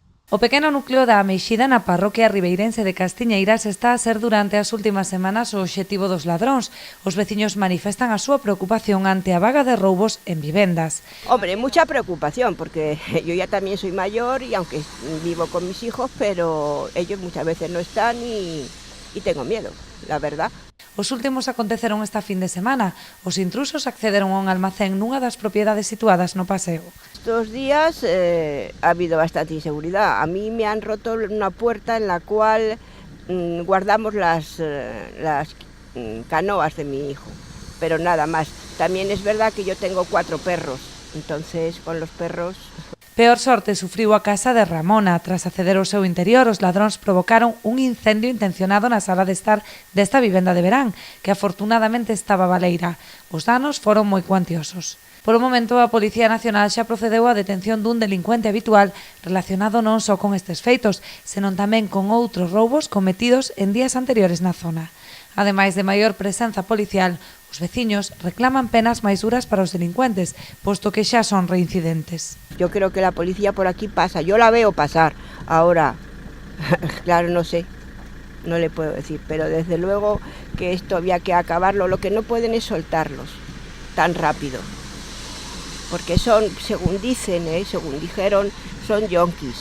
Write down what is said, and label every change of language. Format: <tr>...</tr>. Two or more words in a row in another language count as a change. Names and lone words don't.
<gl>O pequeno núcleo da Ameixida na parroquia ribeirense de Castiñeiras está a ser durante as últimas semanas o obxectivo dos ladróns. Os veciños manifestan a súa preocupación ante a vaga de roubos en vivendas.</gl> <es>Hombre, mucha preocupación, porque yo ya también soy mayor y aunque vivo con mis hijos, pero ellos muchas veces no están y tengo miedo, la verdad.</es> <gl>Os últimos aconteceron esta fin de semana. Os intrusos accederon a un almacén nunha das propiedades situadas no paseo.</gl> <es>Estos días ha habido bastante inseguridad. A mí me han roto una puerta en la cual guardamos las canoas de mi hijo, pero nada más. También es verdad que yo tengo 4 perros, entonces con los perros...</es> <gl>Peor sorte sufriu a casa de Ramona. Tras acceder ao seu interior, os ladróns provocaron un incendio intencionado na sala de estar desta vivenda de verán, que afortunadamente estaba baleira. Os danos foron moi cuantiosos. Por o momento, a Policía Nacional xa procedeu á detención dun delincuente habitual relacionado non só con estes feitos, senón tamén con outros roubos cometidos en días anteriores na zona. Ademais de maior presenza policial, os veciños reclaman penas máis duras para os delincuentes, posto que xa son reincidentes.</gl> <es>Yo creo que la policía por aquí pasa, yo la veo pasar. Ahora, claro, no sé, no le puedo decir, pero desde luego que esto había que acabarlo. Lo que no pueden es soltarlos tan rápido, porque son, según dicen, según dijeron, son yonkis.</es>